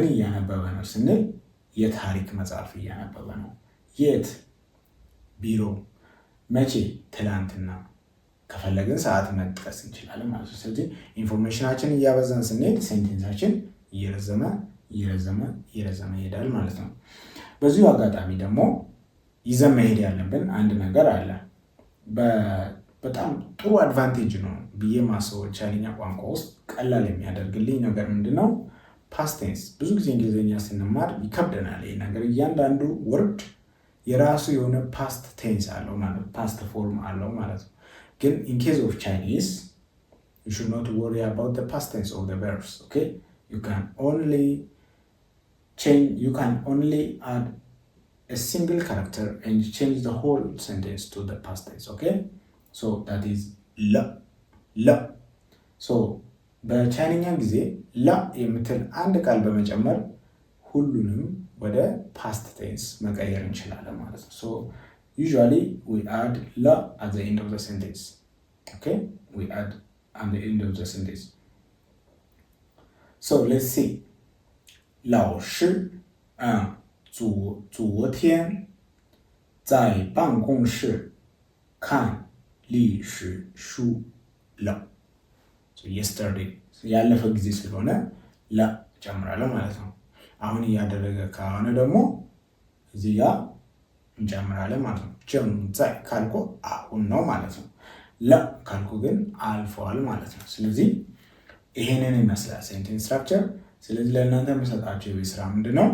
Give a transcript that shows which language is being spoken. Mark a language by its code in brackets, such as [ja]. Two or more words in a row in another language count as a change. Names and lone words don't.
[am] እያነበበ ነው ስንል የታሪክ መጽሐፍ እያነበበ ነው። የት ቢሮ፣ መቼ ትላንትና፣ ከፈለግን ሰዓት መጥቀስ እንችላለን ማለት ነው። ስለዚህ ኢንፎርሜሽናችን እያበዛን ስንሄድ ሴንቴንሳችን እየረዘመ ይሄዳል ማለት ነው። በዚሁ አጋጣሚ ደግሞ ይዘን መሄድ ያለብን አንድ ነገር አለ። በጣም ጥሩ አድቫንቴጅ ነው ብዬ ማስበው ቻይንኛ ቋንቋ ውስጥ ቀላል የሚያደርግልኝ ነገር ምንድነው? [en] past tense። [am] ብዙ ጊዜ እንግሊዝኛ ስንማር ይከብደናል ይህ ነገር። እያንዳንዱ ወርድ የራሱ የሆነ [en] past tense [am] አለው ማለት [en] past form [am] አለው ማለት ነው። ግን [en] in case of Chinese you should not worry about the past tense of the verbs. Okay, you can only add a single character and change the whole sentence to the past tense. Okay, so that is la. [am] so በቻይንኛ ጊዜ ላ የምትል አንድ ቃል በመጨመር ሁሉንም ወደ [en] past tense [am] መቀየር እንችላለን ማለት ነው። [en] so usually we add la at the end of the sentence. Okay, we add at the end of the sentence. So let's see. [zh] 老师昨天在办公室看历史书了。So [am] yesterday ያለፈ ጊዜ ስለሆነ ላ ጨምራለሁ ማለት ነው። አሁን እያደረገ ከሆነ ደግሞ እዚህ ጋር እንጨምራለን ማለት ነው። ጀምዛይ ካልኩ አሁን ነው ማለት ነው። ላ ካልኩ ግን አልፈዋል ማለት ነው። ስለዚህ ይሄንን ይመስላል [en] sentence structure። [am] ስለዚህ ለእናንተ የምሰጣቸው የቤት ስራ ምንድነው?